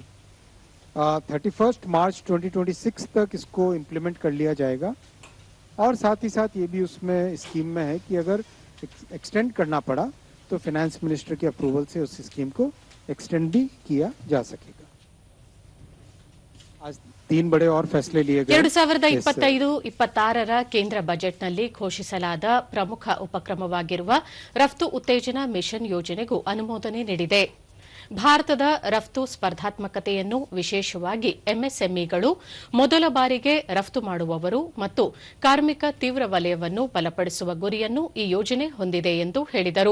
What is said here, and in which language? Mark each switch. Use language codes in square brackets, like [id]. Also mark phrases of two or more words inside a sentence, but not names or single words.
[hi] 31 मार्च 2026 तक इसको इम्प्लीमेंट कर लिया जाएगा. और साथ ही साथ ये भी उसमें स्कीम में है कि अगर एक्सटेंड करना पड़ा तो फाइनेंस मिनिस्टर के अप्रूवल से उस स्कीम को एक्सटेंड भी किया जा सकेगा. आज 3 बड़े और फैसले लिए गए. [kn] 2025-26ರ ಕೇಂದ್ರ ಬಜೆಟ್ನಲ್ಲಿ ಘೋಷಿಸಲಾದ ಪ್ರಮುಖ ಉಪಕ್ರಮವಾಗಿರುವ ರಫ್ತು ಉತ್ತೇಜನ ಮಿಷನ್ ಯೋಜನೆಗೂ ಅನುಮೋದನೆ ನೀಡಿದೆ. ಭಾರತದ ರಫ್ತು ಸ್ಪರ್ಧಾತ್ಮಕತೆಯನ್ನು ವಿಶೇಷವಾಗಿ ಎಂಎಸ್ಎಂಇಗಳು, ಮೊದಲ ಬಾರಿಗೆ ರಫ್ತು ಮಾಡುವವರು ಮತ್ತು ಕಾರ್ಮಿಕ ತೀವ್ರ ವಲಯವನ್ನು ಬಲಪಡಿಸುವ ಗುರಿಯನ್ನು ಈ ಯೋಜನೆ ಹೊಂದಿದೆ ಎಂದು ಹೇಳಿದರು.